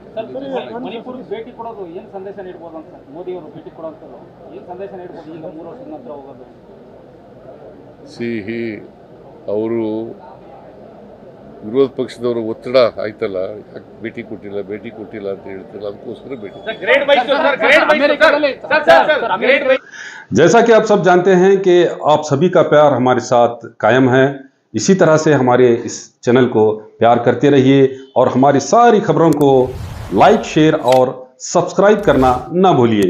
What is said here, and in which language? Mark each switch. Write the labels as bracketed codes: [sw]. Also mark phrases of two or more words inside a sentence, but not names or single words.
[kn] ಮಣಿಪುರ್ಗೆ ಭೇಟಿ ಕೊಡೋದು ಏನು ಸಂದೇಶ ನೀಡ್ಬೋದು ಅಂತ ಮೋದಿ ಅವರು ಭೇಟಿ ಕೊಡೋಂಥದ್ದು ಏನು ಸಂದೇಶ ನೀಡ್ಬೋದು ಈಗ 3 ವರ್ಷದ ನಂತರ ಹೋಗೋದು? ಸಿಹಿ ಅವರು ವಿರೋಧ ಪಕ್ಷದವರು ಒತ್ತಡ ಆಯ್ತಲ್ಲ, ಯಾಕೆ ಭೇಟಿ ಕೊಟ್ಟಿಲ್ಲ ಅಂತ ಹೇಳ್ತಿಲ್ಲ, ಅದಕ್ಕೋಸ್ಕರ ಭೇಟಿ. [hi] जैसा कि आप सब जानते हैं कि आप सभी का प्यार हमारे साथ कायम है। इसी तरह से हमारे इस चैनल को प्यार करते रहिए और हमारी सारी खबरों को लाइक, शेयर और सब्सक्राइब करना ना भूलिए।